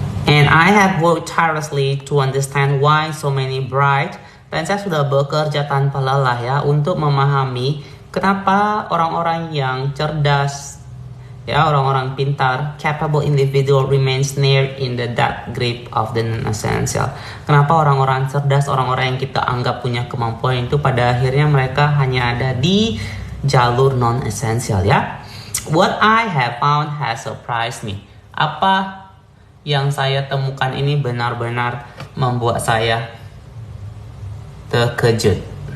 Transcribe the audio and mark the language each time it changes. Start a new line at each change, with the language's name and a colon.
English: And I have worked tirelessly to understand why so many bright.
Indonesian: Dan saya sudah bekerja tanpa lelah ya untuk memahami kenapa orang-orang yang cerdas ya, orang-orang pintar,
English: capable individual remains near in the dark grip of the non-essential.
Indonesian: Kenapa orang-orang cerdas, orang-orang yang kita anggap punya kemampuan itu pada akhirnya mereka hanya ada di jalur non-essential ya.
English: What I have found has surprised me.
Indonesian: Apa yang saya temukan ini benar-benar membuat saya terkejut.